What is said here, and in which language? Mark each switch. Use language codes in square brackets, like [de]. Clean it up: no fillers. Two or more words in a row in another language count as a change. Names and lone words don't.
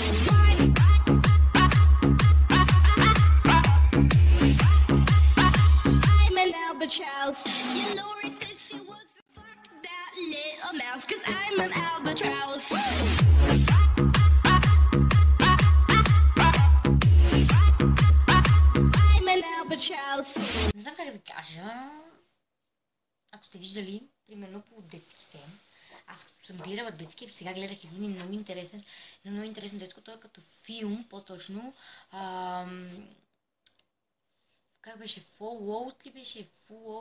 [en] I'm an albatross. Yeah, Lori said she was fuck that little mouse, 'cause I'm an albatross. I'm an albatross. [bg] Не знам как да кажа. Ако сте виждали, примерно по детските. Аз като съм гледала детски, сега гледах един много интересен детско, той е като филм, по-точно. Как беше? Fallout ли беше? Fallout?